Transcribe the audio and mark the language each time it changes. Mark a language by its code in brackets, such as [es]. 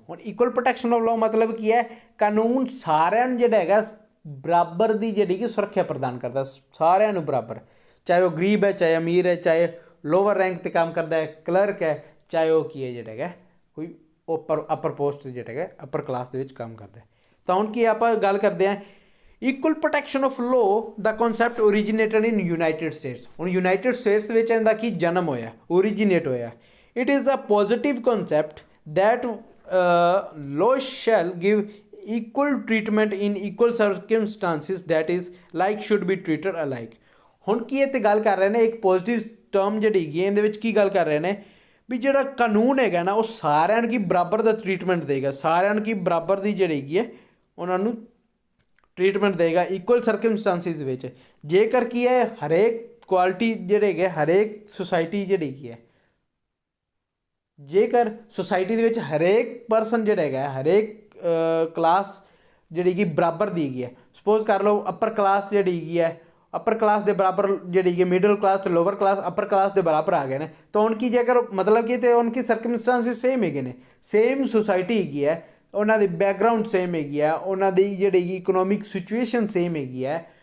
[pa] ਹੁਣ equal protection of law ਮਤਲਬ ਕੀ ਹੈ, ਕਾਨੂੰਨ ਸਾਰਿਆਂ ਨੂੰ ਜਿਹੜਾ ਹੈਗਾ ਬਰਾਬਰ ਦੀ ਜਿਹੜੀ ਕਿ ਸੁਰੱਖਿਆ ਪ੍ਰਦਾਨ ਕਰਦਾ, ਸਾਰਿਆਂ ਨੂੰ ਬਰਾਬਰ, ਚਾਹੇ ਉਹ ਗਰੀਬ ਹੈ, ਚਾਹੇ ਅਮੀਰ ਹੈ, ਚਾਹੇ ਲੋਅਰ ਰੈਂਕ 'ਤੇ ਕੰਮ ਕਰਦਾ ਹੈ, ਕਲਰਕ ਹੈ, ਚਾਹੇ ਉਹ ਕੀ ਹੈ ਜਿਹੜਾ ਹੈਗਾ ਕੋਈ ਅਪਰ ਪੋਸਟ ਜਿਹੜਾ ਹੈਗਾ ਅਪਰ ਕਲਾਸ ਦੇ ਵਿੱਚ ਕੰਮ ਕਰਦਾ ਹੈ। ਤਾਂ ਹੁਣ ਕੀ ਆਪਾਂ ਗੱਲ ਕਰਦੇ ਹਾਂ equal protection of law ਦਾ concept [en] Originated in United States. [pa] ਹੁਣ ਯੂਨਾਈਟਿਡ ਸਟੇਟਸ ਵਿੱਚ ਇਹਦਾ ਕੀ ਜਨਮ ਹੋਇਆ, ਓਰੀਜੀਨੇਟ ਹੋਇਆ। [en] It is a positive concept that law shall give equal treatment in equal circumstances, that is like should be treated alike। [pa] ਹੁਣ ਕੀ ਇਹ 'ਤੇ ਗੱਲ ਕਰ ਰਹੇ ਨੇ ਇੱਕ ਪੋਜ਼ੀਟਿਵ ਟਰਮ ਜਿਹੜੀ ਹੈਗੀ ਇਹਦੇ ਵਿੱਚ ਕੀ ਗੱਲ ਕਰ ਰਹੇ ਨੇ ਵੀ ਜਿਹੜਾ ਕਾਨੂੰਨ ਹੈਗਾ ਨਾ ਉਹ ਸਾਰਿਆਂ ਨੂੰ ਕੀ ਬਰਾਬਰ ਦਾ ਟਰੀਟਮੈਂਟ ਦੇਗਾ, ਸਾਰਿਆਂ ਨੂੰ ਕੀ ਬਰਾਬਰ ਦੀ ਜਿਹੜੀ ਹੈਗੀ ਹੈ ਉਹਨਾਂ ਨੂੰ ਟਰੀਟਮੈਂਟ ਦੇਗਾ ਇਕੁਅਲ ਸਰਕਮਸਟੈਂਸਿਸ ਦੇ ਵਿੱਚ। ਜੇਕਰ ਕੀ ਹੈ ਹਰੇਕ ਕੁਆਲਿਟੀ ਜਿਹੜੇ ਹੈਗੇ ਹਰੇਕ ਸੁਸਾਇਟੀ ਜਿਹੜੀ ਹੈਗੀ ਹੈ, ਜੇਕਰ ਸੁਸਾਇਟੀ ਦੇ ਵਿੱਚ ਹਰੇਕ ਪਰਸਨ ਜਿਹੜਾ ਹੈਗਾ ਹਰੇਕ ਕਲਾਸ ਜਿਹੜੀ ਕਿ ਬਰਾਬਰ ਦੀ ਹੈਗੀ ਹੈ, ਸਪੋਜ਼ ਕਰ ਲਓ ਅਪਰ ਕਲਾਸ ਜਿਹੜੀ ਹੈਗੀ ਹੈ ਅਪਰ ਕਲਾਸ ਦੇ ਬਰਾਬਰ ਜਿਹੜੀ ਹੈਗੀ ਮਿਡਲ ਕਲਾਸ ਅਤੇ ਲੋਅਰ ਕਲਾਸ ਅਪਰ ਕਲਾਸ ਦੇ ਬਰਾਬਰ ਆ ਗਏ ਨੇ, ਤਾਂ ਹੁਣ ਕੀ ਜੇਕਰ ਮਤਲਬ ਕਿ ਤਾਂ ਉਹਨਾਂ ਕੀ ਸਰਕਮਸਟੈਂਸਿਸ ਸੇਮ ਹੈਗੇ ਨੇ, ਸੇਮ ਸੁਸਾਇਟੀ ਹੈਗੀ ਹੈ, ਉਹਨਾਂ ਦੀ ਬੈਕਗਰਾਊਂਡ ਸੇਮ ਹੈਗੀ ਹੈ, ਉਹਨਾਂ ਦੀ ਜਿਹੜੀ ਹੈਗੀ ਇਕਨੋਮਿਕ ਸਿਚੁਏਸ਼ਨ ਸੇਮ ਹੈਗੀ ਹੈ,